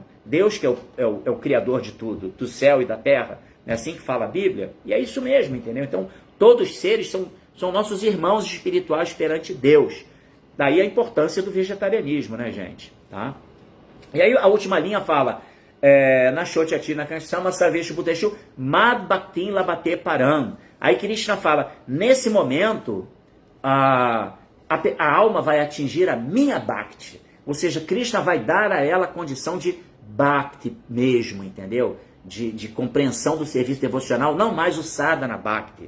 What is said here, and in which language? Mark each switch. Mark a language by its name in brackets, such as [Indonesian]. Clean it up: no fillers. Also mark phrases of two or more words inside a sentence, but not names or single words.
[Portuguese] Deus que é o Criador de tudo, do céu e da terra. É assim que fala a Bíblia? E é isso mesmo, entendeu? Então, todos os seres são nossos irmãos espirituais perante Deus. Daí a importância do vegetarianismo, né, gente? Tá? E aí a última linha fala, [Sanskrit] न शोचति, न काङ्क्षति समः सर्वेषु भूतेषु, मद्भक्तिं लभते पराम्. [Portuguese] Aí Krishna fala, nesse momento, a alma vai atingir a minha Bhakti. Ou seja, Krishna vai dar a ela a condição de Bhakti mesmo, entendeu? De compreensão do serviço devocional, não mais o Sadhana Bhakti.